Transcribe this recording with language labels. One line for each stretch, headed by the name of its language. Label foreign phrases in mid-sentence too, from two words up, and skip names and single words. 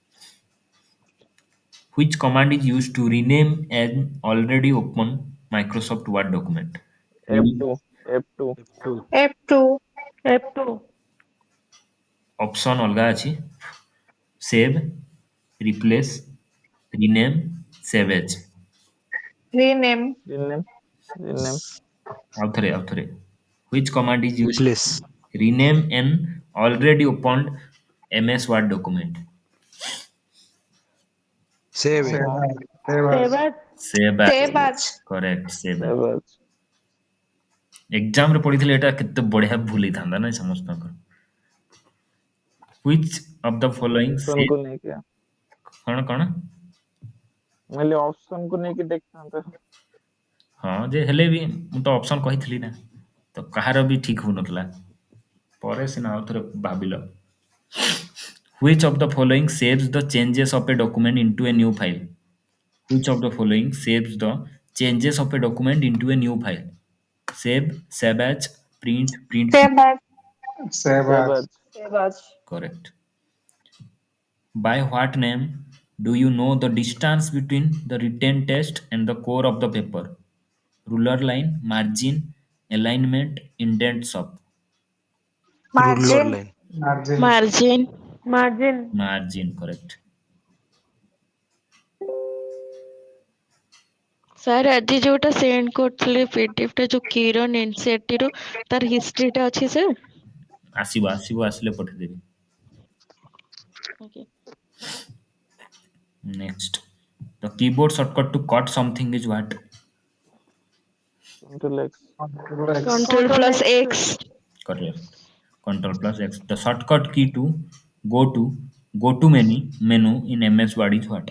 English: Which command is used to rename an already open Microsoft Word document? Read F2, F2. F2. F2. F2.
Odia: option अलगा ଅଛି.
English: Save, replace, rename, save as. Rename. Rename, rename.
Odia: ଆଉ ଥରେ.
English: Which command is used Replace. to rename an already opened MS Word document? Save. Save as. Save Save as. as. Save as. Save as. Correct. Save as. Save as.
Odia: ଏକ୍ଜାମରେ ପଢିଥିଲେ ଏଟା କେତେ ବଢିଆ ଭୁଲ ହେଇଥାନ୍ତା ନାଇଁ ସମସ୍ତଙ୍କର.
English: Which of the following Option say
Odia: को ନେଇକି କଣ? ମୁଁ କହିଲି ଅପସନ କୁ ନେଇକି ଦେଖିଥାନ୍ତେ. ହଁ ଯେ ହେଲେ ବି ମୁଁ ତ ଅପସନ କହିଥିଲି ନା ତ କାହାର ବି ଠିକ ହଉନଥିଲା ପରେ ସିନା ଆଉ ଥରେ ଭାବିଲ.
English: Which of the following saves the changes of a document into a new file? Which of the following saves the changes of a document into a new file? Save as, print. Save as. Save Save as. as. Save as. Correct. By what name do you know the distance between the written text and the core of the paper? Ruler line, margin, alignment, indent sub. Ruler Margin. line. Margin. Margin. Margin. Margin, correct.
Odia: ସାର୍ ଆଜି ଯୋଉଟା ସେଣ୍ଡ କରିଥିଲେ ପିଡିଏଫ ଟା ଯୋଉ କିରଣ ଏନସିଆରଟି ର ତାର ହିଷ୍ଟ୍ରିଟା ଅଛି ସାର୍? ଆସିଲେ ପଠେଇଦେବି.
English: Okay. Next. The keyboard shortcut to cut something is what? Control X. Control X. Control Control plus X. X. Correct. Control plus X. The shortcut key to go to go to menu in MS Word is what?